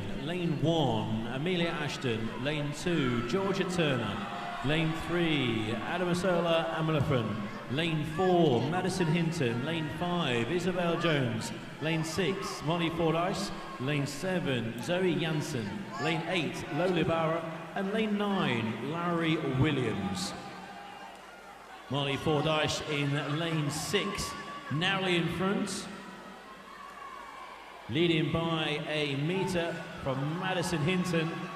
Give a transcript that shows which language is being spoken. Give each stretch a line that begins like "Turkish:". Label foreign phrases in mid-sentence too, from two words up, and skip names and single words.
English: Lane 1, Amelia Ashton. Lane 2, Georgia Turner. Lane 3, Adamasola Amalafan. Lane 4, Madison Hinton. Lane 5, Isabel Jones. Lane 6, Molly Fordyce. Lane 7, Zoe Jansen. Lane 8, Lola Barra. And lane 9, Larry Williams. Molly Fordyce in lane 6, narrowly in front. Leading by a metre from Madison Hinton.